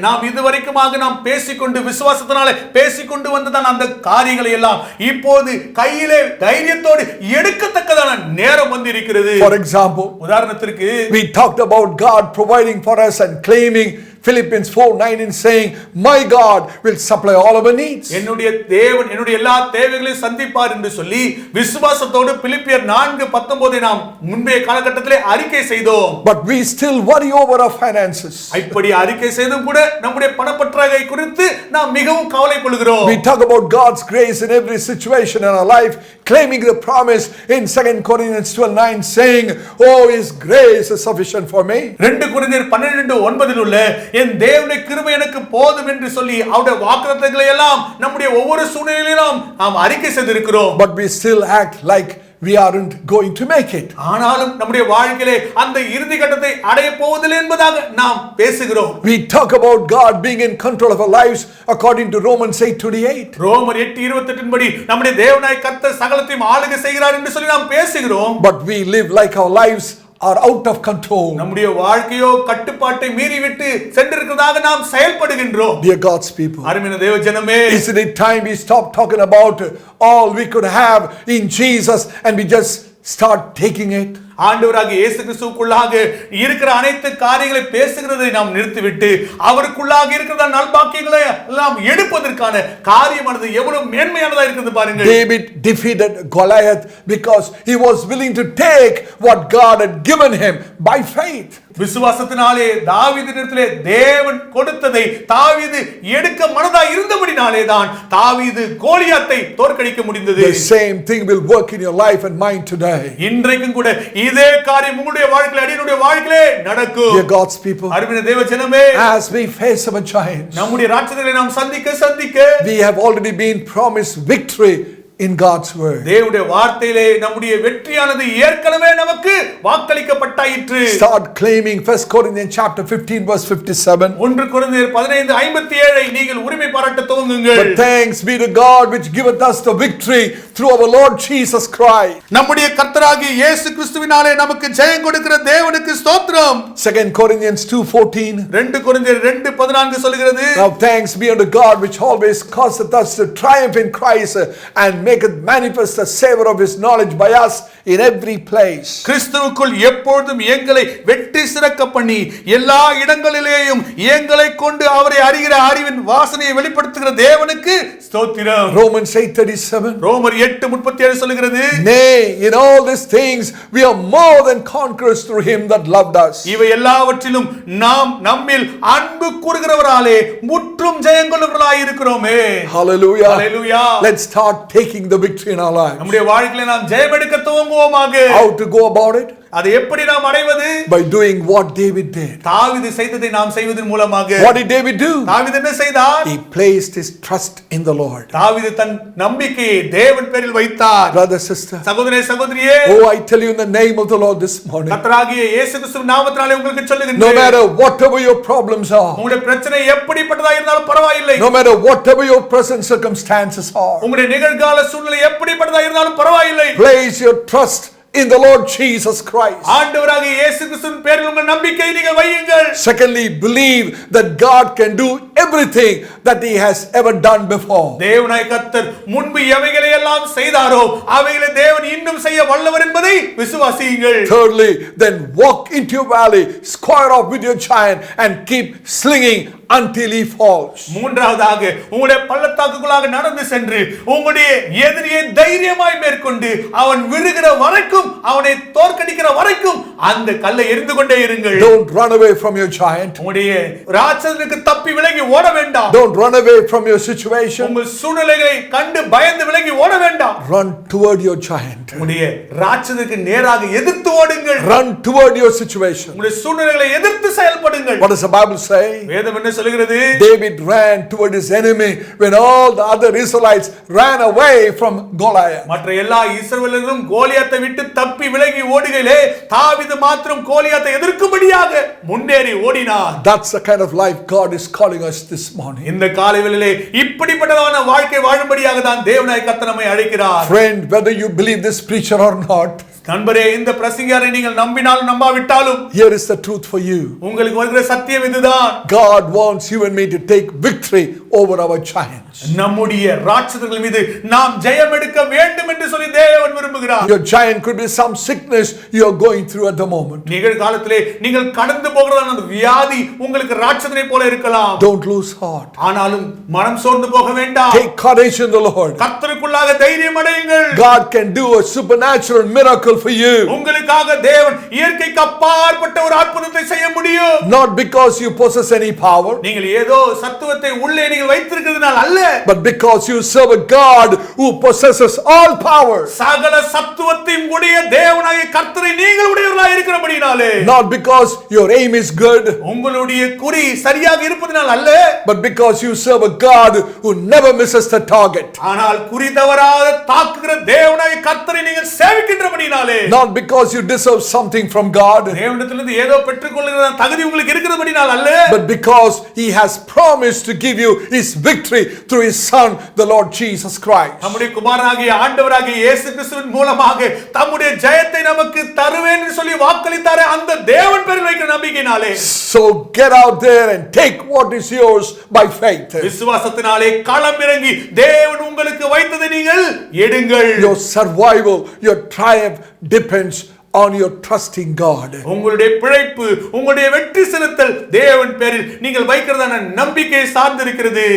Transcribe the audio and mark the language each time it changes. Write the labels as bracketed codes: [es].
[ta] இதுவரைக்குமாக நாம் பேசிக்கொண்டு விசுவாசத்தினாலே பேசிக்கொண்டு வந்ததான அந்த காரியங்களை எல்லாம் இப்போது கையிலே தைரியத்தோடு எடுக்கத்தக்கதான நேரம் வந்திருக்கிறது. [en] For example, [ta] உதாரணத்திற்கு [en] we talked about God providing for us and claiming Philippians 4:9 and saying, my God will supply all our needs. [ta] என்னுடைய தேவன் என்னுடைய எல்லா தேவைகளையும் சந்திப்பார் என்று சொல்லி விசுவாசத்தோடு பிலிப்பியர் 4:19 நாம் முன்பே காலகட்டத்திலே அறிக்கை செய்தோம். [en] But we still worry over our finances. [ta] இப்படி அறிக்கை செய்தும் கூட நம்முடைய பணப்பற்றாக்குறை குறித்து நாம் மிகவும் கவலை கொள்கிறோம். [en] We talk about God's grace in every situation in our life, claiming the promise in 2 Corinthians 12:9 saying, oh, his grace is sufficient for me. [ta] 2 கொரிந்தியர் 12:9 உள்ள என் தேவனுடைய கிருபை எனக்கு போதும் என்று சொல்லி அவருடைய வாக்குத்தத்தங்களை எல்லாம் நம்முடைய ஒவ்வொரு சூழ்நிலையிலும் நாம் அறிக்கை செய்திருக்கிறோம். [en] But we still act like we aren't going to make it. [ta] ஆனாலும் நம்முடைய வாழ்க்கையிலே அந்த இறுதி கட்டத்தை அடைய போவதில்லை என்பதாக நாம் பேசுகிறோம். [en] We talk about God being in control of our lives according to Romans 8:28. [ta] ரோமர் 8:28 படி நம்முடைய தேவனாய் கர்த்தர் சகலத்தையும் ஆளுகை செய்கிறார் என்று சொல்லி நாம் பேசுகிறோம். [en] But we live like our lives are out of control. [ta] நம்முடைய வாழ்க்கையோ கட்டுப்பாட்டை மீறிவிட்டு சென்றிருக்கிறதாக நாம் செயல்படுகின்றோம். [en] Dear God's people, [ta] அருமையான தேவ ஜனமே, [en] isn't it time we stop talking about all we could have in Jesus and we just start taking it? [ta] ஆண்டவராகிய இயேசு கிறிஸ்துவுக்குள்ளாக இருக்கிற அனைத்து காரியங்களை பேசுகிறதை நாம் நிறுத்திவிட்டு அவருக்குள்ளாக இருக்கிற நல்பாக்கியங்களை எல்லாம் எடுப்பதற்கான காரியமானது எவ்வளவு மேன்மையானதா இருக்கிறது பாருங்க. [en] David defeated Goliath because he was willing to take what God had given him by faith. [ta] விசுவாசத்தினாலே தாவீதினிடத்திலே தேவன் கொடுத்ததை தாவீது எடுக்க மனதா இருந்தபடினாலே தான் தாவீது கோலியாத்தை தோற்கடிக்க முடிந்தது. [en] The same thing will work in your life and mine today. [ta] இன்றைக்கும் கூட இதே காரியம் உங்களுடைய வாழ்க்கையிலே அடியனுடைய வாழ்க்கையிலே நடக்கும். [en] Dear God's people, [ta] அருமையான தேவ ஜனமே, [en] as we face our giants, [ta] நம்முடைய ராட்சதர்களை நாம் சந்திக்க [en] we have already been promised victory in God's word. [ta] தேவனுடைய வார்த்தையிலே நம்முடைய வெற்றியானது ஏற்கனவே நமக்கு வாக்களிக்கப்பட்டாயிற்று. [en] Start claiming 1 Corinthians chapter 15 verse 57. [ta] 1 கொரிந்தியர் 15:57 ஐ நீங்கள் உரிமை பாராட்ட துவங்குங்கள். [en] But thanks be to God which giveth us the victory through our Lord Jesus Christ. [ta] நம்முடைய கர்த்தராகிய இயேசு கிறிஸ்துவினாலே நமக்கு ஜெயம் கொடுக்கிற தேவனுக்கு ஸ்தோத்திரம். [en] 2 Corinthians 2:14. [ta] 2 கொரிந்தியர் 2:14 சொல்கிறது, [en] Now thanks be unto God which always causeth us to triumph in Christ and maketh manifest the savor of his knowledge by us in every place. [ta] கிறிஸ்துவுக்குள் எப்பொழுதும் எங்களை வெற்றி சிறக்க பண்ணி எல்லா இடங்களிலேயும் எங்களை கொண்டு அவரை அறிகிற அறிவின் வாசனையை வெளிப்படுத்துகிற தேவனுக்கு ஸ்தோத்திரம். [en] Romans 8:37. [ta] ரோமர் 8:37 சொல்கிறது, [en] Nay, in all these things we are more than conquerors through him that loved us. [ta] இவை எல்லாவற்றிலும் நாம் நம்மில் அன்பு கூறுகிறவராலே முற்றும் ஜெயங்கொள்ளுகிறவர்களாய் இருக்கிறோமே. [en] Hallelujah. [ta] Hallelujah. [en] Let's start taking the victory in our lives. [ta] நம்முடைய வாழ்க்கையிலே நாம் ஜெயம் எடுக்க துவங்குவோமாக. [en] How to go about it? [ta] அதை எப்படி நாம் அடைவது? [en] By doing what David did. [ta] தாவீது செய்ததை நாம் செய்வதன் மூலமாக. [en] What did David do? [ta] தாவீது என்ன செய்தார்? [en] He placed his trust in the Lord. [ta] தாவீது தன் நம்பிக்கையை தேவன் பேரில் வைத்தார். [en] Brother, sister, [ta] சகோதரனே சகோதரியே, [en] oh, I tell you in the name of the Lord this morning, [ta] கர்த்தராகிய இயேசு கிறிஸ்துவின் நாமத்தினாலே உங்களுக்கு சொல்லுகிறேன், [en] no matter whatever your problems are, [ta] உங்களுடைய பிரச்சனை எப்படிப்பட்டதா இருந்தாலும் பரவாயில்லை, [en] no matter whatever your present circumstances are, [ta] உங்களுடைய நிகழ்கால சூழ்நிலை எப்படிப்பட்டதா இருந்தாலும் பரவாயில்லை, [en] place your trust in the Lord Jesus Christ. [ta] ஆண்டவராகிய இயேசு கிறிஸ்துவின் பேரில் உங்கள் நம்பிக்கையை நீங்கள் வையுங்கள். [en] Secondly, believe that God can do everything that he has ever done before. [ta] தேவனாய் கர்த்தர் முன்பு எவைகளை எல்லாம் செய்தாரோ அவைகளை தேவன் இன்னும் செய்ய வல்லவர் என்பதை விசுவாசியுங்கள். [en] Thirdly, then walk into your valley, square off with your giant and keep slinging until he falls. [ta] மூன்றாவதாக உங்களுடைய பள்ளத்தாக்குக்குள்ளாக நடந்து சென்று உங்களுடைய எதிரியை தைரியமாய் மேற்கொண்டு அவன் விழுகிற வரைக்கும், அவனை தோற்கடிக்கிற வரைக்கும் அந்த கல்லை எறிந்து கொண்டே இருங்கள். [en] Don't run away from your giant. [ta] உங்களுடைய ராட்சதனுக்கு தப்பி விலகி ஓட வேண்டாம். [en] Don't run away from your situation. [ta] உங்கள் சூழ்நிலைகளை கண்டு பயந்து விலகி ஓட வேண்டாம். [en] Run toward your giant. [ta] உங்களுடைய ராட்சதனுக்கு நேராக எதிர்த்து ஓடுங்கள். [en] Run toward your situation. [ta] உங்களுடைய சூழ்நிலைகளை எதிர்த்து செயல்படுங்கள். [en] What does the Bible say? [ta] வேதம் என்ன சொல்கிறது? [en] David ran toward his enemy when all the other Israelites ran away from Goliath. [ta] மற்ற எல்லா இஸ்ரவேலர்களும் கோலியாத்தை விட்டு தப்பி விலகி ஓடுகையிலே தாவீது மாத்திரம் கோலியாத்தை எதிர்க்கும்படியாக முன்னேறி ஓடினார். [en] That's the kind of life God is calling us this morning. [ta] இந்த காலை வேளையிலே இப்படிப்பட்டதான வாழ்க்கை வாழும்படியாக தான் தேவனாய் கர்த்தர் நம்மை அழைக்கிறார். [en] Friend, whether you believe this preacher or not, [ta] நண்பரே, இந்த பிரசங்கியாரை நீங்கள் நம்பினாலும் நம்பாவிட்டாலும் [en] here is the truth for you. [ta] உங்களுக்கு வருகிற சத்தியம் இதுதான். [en] God wants you and me to take victory over our giants. [ta] நம்முடைய ராட்சதர்கள் மீது நாம் ஜெயம் எடுக்க வேண்டும் என்று சொல்லி தேவன் விரும்புகிறார். [en] Your giant could be some sickness you are going through at the moment. [ta] நிகழ்காலத்திலே நீங்கள் கடந்து போகிறதான அந்த வியாதி உங்களுக்கு ராட்சதனை போல இருக்கலாம். [en] Don't lose heart. [ta] ஆனாலும் மனம் சோர்ந்து போக வேண்டாம். [en] Take courage in the Lord. [ta] கர்த்தருக்குள்ளாக தைரியம் அடையுங்கள். [en] God can do a supernatural miracle for you. [ta] உங்களுக்காக தேவன் இயற்கைக்கு அப்பாற்பட்ட ஒரு அற்புதத்தை செய்ய முடியும். [en] Not because you possess any power, [ta] நீங்கள் ஏதோ சத்துவத்தை உள்ளே நீங்கள் வைத்திருக்கிறதுனால அல்ல, [en] but because you serve a God who possesses all power. [ta] சகல சத்துவத்தையும் உடைய தேவனாகிய கர்த்தரை நீங்கள் உடையவர்களாக இருக்கிறபடினாலே. [en] Not because your aim is good, [ta] உங்களுடைய குறி சரியாக இருப்பதனால் அல்ல, [en] but because you serve a God who never misses the target. [ta] ஆனால் குறி தவறாத தாக்குகிற தேவனாகிய கர்த்தரை நீங்கள் சேவிக்கின்றபடினாலே. [en] Not because you deserve something from God, [ta] தேவனிடத்திலிருந்து ஏதோ பெற்றுக்கொள்கிற தகுதி உங்களுக்கு இருக்கிறபடினால் அல்ல, [en] but because He has promised to give you His victory through His Son, the Lord Jesus Christ. [ta] நம்முடைய குமாரனாகிய ஆண்டவராகிய இயேசு கிறிஸ்துவின் மூலமாக தம்முடைய ஜெயத்தை நமக்கு தருவேன் என்று சொல்லி வாக்களித்தாரே, அந்த தேவன் பேரில் வைக்கிற நம்பிக்கையினாலே. [en] So get out there and take what is yours by faith. [ta] விசுவாசத்தினாலே களம் இறங்கி தேவன் உங்களுக்கு வைத்ததை நீங்கள் எடுங்கள். [en] Your survival, your triumph depends on your trusting God. [ta] உங்களுடைய பிழைப்பு, உங்களுடைய வெற்றி செலுத்தல் தேவன் பேரில் நீங்கள் வைக்கிறதான நம்பிக்கை சார்ந்து இருக்கிறது.